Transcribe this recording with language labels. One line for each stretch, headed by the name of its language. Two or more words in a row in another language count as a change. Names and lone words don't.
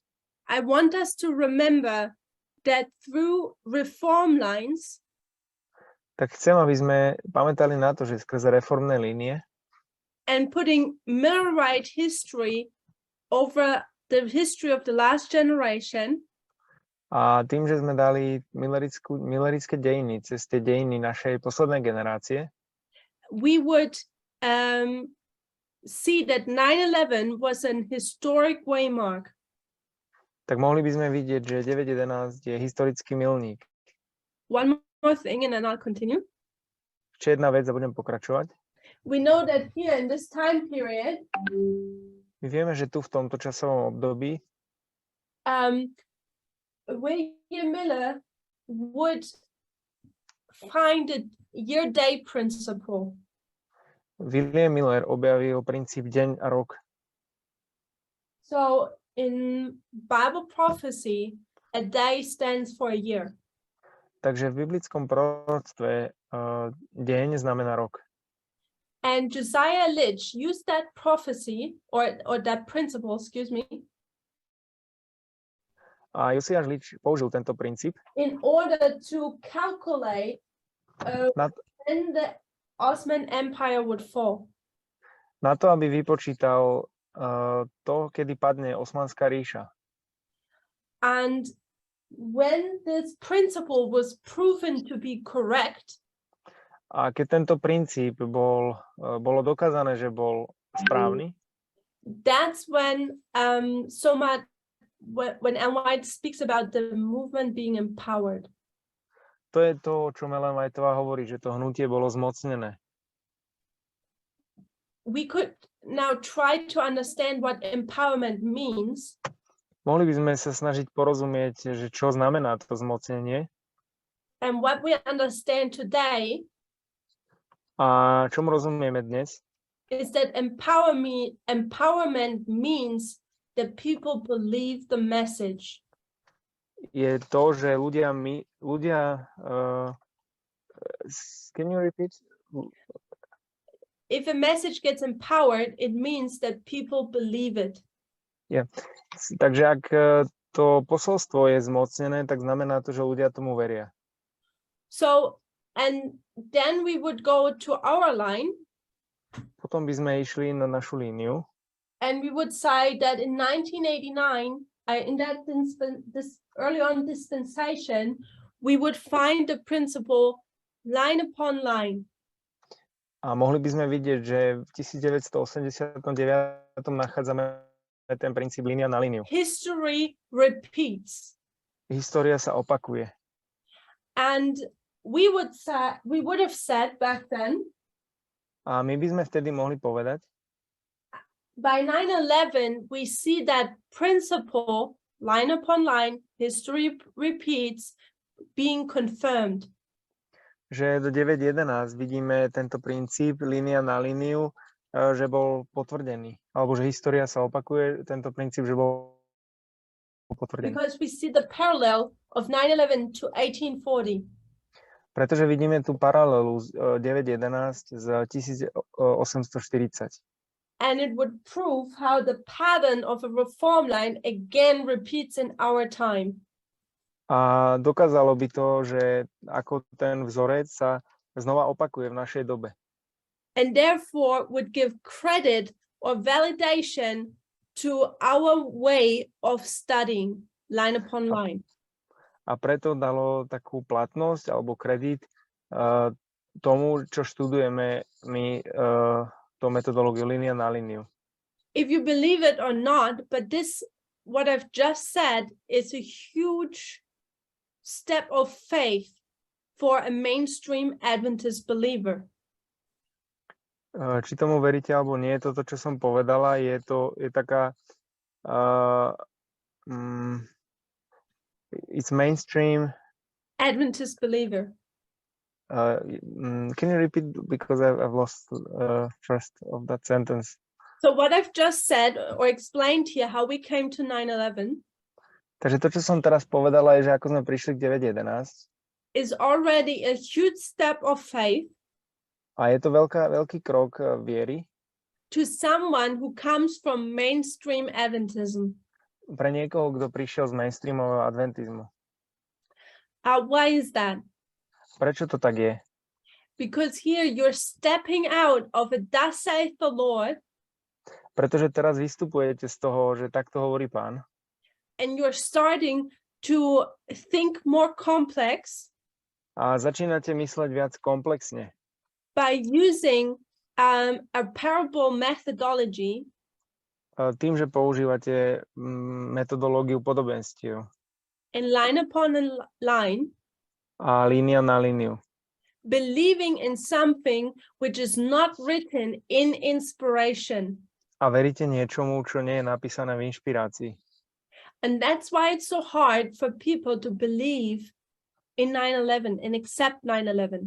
English: I want us to remember that through reform lines,
Slovak: tak chcem, aby sme pamätali na to, že skrze reformné línie
English: and putting Millerite history over the history of the last generation,
Slovak: a tým, že sme dali milerické dejiny cez tie dejiny našej poslednej generácie,
English: we would see that 9/11 was an historic waymark.
Slovak: tak mohli by sme vidieť, že 9.11 je historický milník.
English: One more thing, and then I'll continue.
Slovak: Ešte jedna vec a budem pokračovať.
English: We know that here in this time period,
Slovak: My vieme, že tu v tomto časovom období
English: William Miller would find a year-day principle.
Slovak: William Miller objavil princíp deň a rok.
English: So in Bible prophecy, a day stands for a year.
Slovak: Takže v biblickom proroctve deň znamená rok.
English: And Josiah Litch used that prophecy or that principle, excuse me,
Slovak: A Josiáš Lič použil tento princíp
English: in order to calculate when the Ottoman Empire would fall.
Slovak: na to, aby vypočítal to, kedy padne Osmanská ríša.
English: And when this principle was proven to be correct,
Slovak: A keď tento princíp bolo dokázané, že bol správny,
English: that's when when Ellen White speaks about the movement being empowered.
Slovak: to je to, o čom Ellen Whiteová hovorí, že to hnutie bolo zmocnené.
English: We could now try to understand what empowerment means.
Slovak: Mohli by sme sa snažiť porozumieť, že čo znamená to zmocnenie
English: And what we understand today
Slovak: a čomu rozumieme dnes,
English: is that empowerment means that people believe the message.
Slovak: je to, že ľudia
English: can you repeat? If a message gets empowered, it means that people believe it.
Slovak: Takže ak to posolstvo je zmocnené, tak znamená to, že ľudia tomu veria.
English: So, and then we would go to our line
Slovak: Potom by sme išli na našu líniu
English: and we would say that in 1989, in that this early on dispensation, we would find the principle line upon line.
Slovak: A mohli by sme vidieť, že v 1989 nachádzame ten princíp línia na líniu.
English: History repeats.
Slovak: História sa opakuje.
English: And we would have said back then,
Slovak: A my by sme vtedy mohli povedať,
English: by 9/11, we see that principle, line upon line, history repeats, being confirmed.
Slovak: že do 9.11 vidíme tento princíp línia na líniu, že bol potvrdený. Alebo že história sa opakuje, tento princíp, že bol potvrdený.
English: Because we see the parallel of 9/11 to 1840.
Slovak: Pretože vidíme tú paralelu z 9.11 z 1840.
English: And it would prove how the pattern of a reform line again repeats in our time.
Slovak: A dokázalo by to, že ako ten vzorec sa znova opakuje v našej dobe.
English: And therefore would give credit or validation to our way of studying line upon line.
Slovak: A preto dalo takú platnosť alebo kredit tomu, čo študujeme my tú metodológiu línia na líniu.
English: If you believe it or not, but this, what I've just said, is a huge step of faith for a mainstream Adventist believer.
Slovak: Či tomu veríte alebo nie, toto, čo som povedala, je taká
English: it's mainstream Adventist believer. Can you repeat, because I've lost first of that sentence. So what I've just said or explained here, how we came to 9/11,
Slovak: Takže to, čo som teraz povedala, je, že ako sme prišli k 9.11,
English: is already a huge step of faith
Slovak: a je to veľký krok viery
English: to someone who comes from mainstream Adventism.
Slovak: pre niekoho, kto prišiel z mainstreamového adventizmu.
English: Why is that?
Slovak: Prečo to tak je?
English: Because here you're stepping out of a thus saith the Lord,
Slovak: Pretože teraz vystupujete z toho, že takto hovorí Pán,
English: and you're starting to think more complex
Slovak: a začínate mysleť viac komplexne.
English: by using a parable methodology
Slovak: Tým, že používate metodológiu podobenstiev
English: and line upon line,
Slovak: a línia na líniu.
English: believing in something which is not written in inspiration.
Slovak: A veríte niečomu, čo nie je napísané v inšpirácii.
English: And that's why it's so hard for people to believe in 9/11 and accept 9/11.